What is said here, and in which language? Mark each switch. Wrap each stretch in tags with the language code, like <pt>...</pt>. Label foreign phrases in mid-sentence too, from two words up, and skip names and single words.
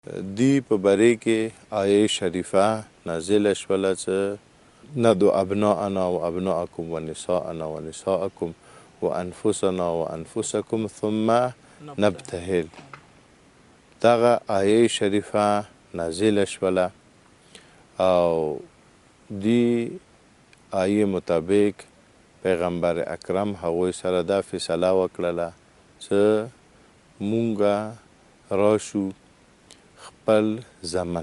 <ps>دی په باره کې آیه شریفه نازله شوله چې</ps> <ar>ندعو ابناءنا و ابناءکم و نساءنا و نساءکم و انفسنا و انفسکم ثم نبتهل.</ar> <ps>دغه آیه شریفه نازله شوله او دی آیه مطابق پیغمبر اکرم هغوی سره دا فیصله وکړله چې مونږه راشو خپل زمن</ps>